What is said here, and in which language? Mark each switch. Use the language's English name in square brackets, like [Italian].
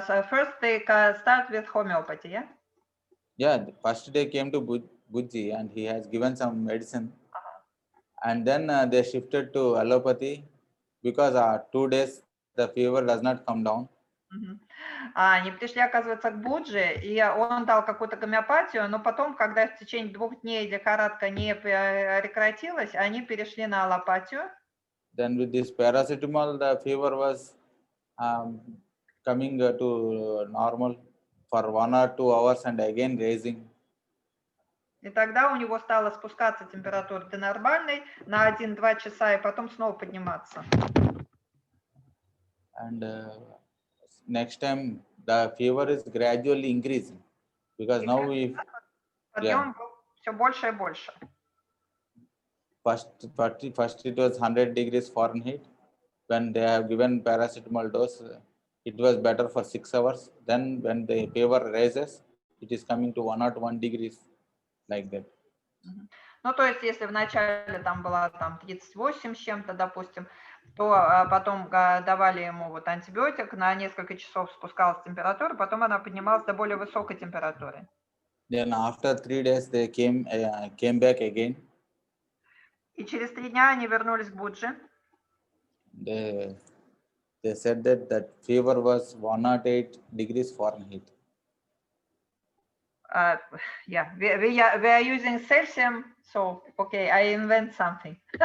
[English] First they start with homeopathy, yeah? Yeah, the first day came to Bujji and he has given some medicine. And then they shifted to allopathy because 2 days the fever does not come down. [Russian] Они пришли, оказывается, к Будже, и он дал какую-то гомеопатию, но потом, когда в течение 2 дней лихорадка не прекратилась, они перешли на аллопатию. [English] Then with this paracetamol, the fever was coming to normal for 1 or 2 hours and again raising. [Russian] И тогда у него стала спускаться температура до нормальной на 1-2 часа, и потом снова подниматься. [English] And next time the fever is gradually increasing because now [Russian] подъем был все больше и больше. [English] First it was 100 degrees Fahrenheit. When they have given paracetamol dose, it was better for 6 hours. Then when the fever rises, it is coming to 101 degrees, like that. [Russian] Ну, то есть, если вначале там была 38 с чем-то, допустим, то потом давали ему вот антибиотик, на несколько часов спускалась температура, потом она поднималась до более высокой температуры. [English] Then after 3 days they came back again. [Russian] И через 3 дня они вернулись к Будже. [English] They said that fever was 108 degrees Fahrenheit. Yeah, we are using Celsius, so okay, I invent something.